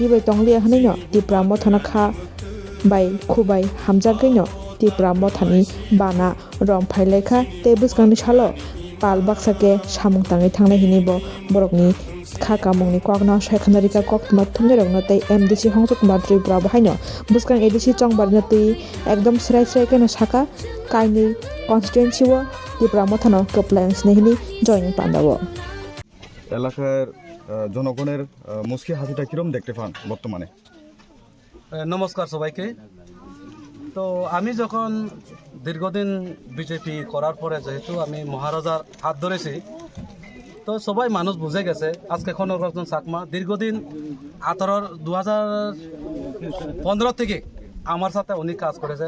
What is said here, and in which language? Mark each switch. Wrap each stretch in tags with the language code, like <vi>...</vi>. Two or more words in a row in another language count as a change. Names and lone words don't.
<trp>bai tonglia hanaino tipra mothana kha bai khubai hamjagaino tipra mothani bana rom phailekha tei buskangni salo pal baksake samung tangai thangnai hinibo borokni kha kamungni kokna saikhanarika koktuma thumnerokno tei MDC Hongcho Kumar Tripura bahaino buskang ADC chongbarno tei ekdom srai srai keno saka kaini constituency o tipra mothano keplaiang snehini joining pandawo</trp> <bn>এলাকার জনগণের মুশকিল হাসিটা কিরম দেখতে পান বর্তমানে? নমস্কার সবাইকে। তো আমি যখন দীর্ঘদিন বিজেপি করার পরে যেহেতু আমি মহারাজার হাত ধরেছি তো সবাই মানুষ বুঝে গেছে আজকে খনকরঞ্জন চাকমা দীর্ঘদিন 2015 থেকে আমার সাথে উনি কাজ করেছেন।</bn>